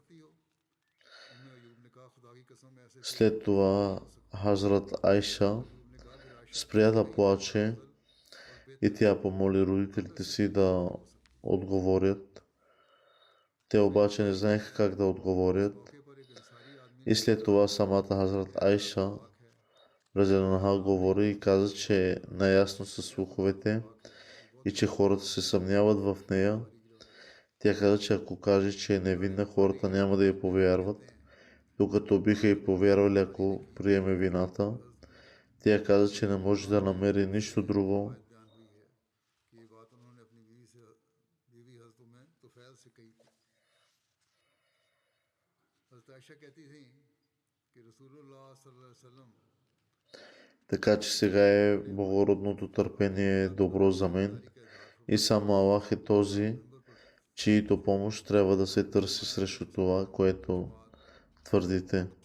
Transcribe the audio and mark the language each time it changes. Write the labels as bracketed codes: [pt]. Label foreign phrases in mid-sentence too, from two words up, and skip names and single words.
[bg] След това Хазрат Айша спря да плаче и тя помоли родителите си да отговорят. Те обаче не знаеха как да отговорят. И след това самата Хазрат Айша [ar] رضي الله عنها [bg] говори и каза, че е наясно със слуховете и че хората се съмняват в нея. Тя каза, че ако каже, че е невинна, хората няма да я повярват, докато биха и повярвали, ако приеме вината. Тя каза, че не може да намери нищо друго, така че сега е благородното търпение добро за мен и само Аллах е този, чието помощ трябва да се търси срещу това, което твърдите.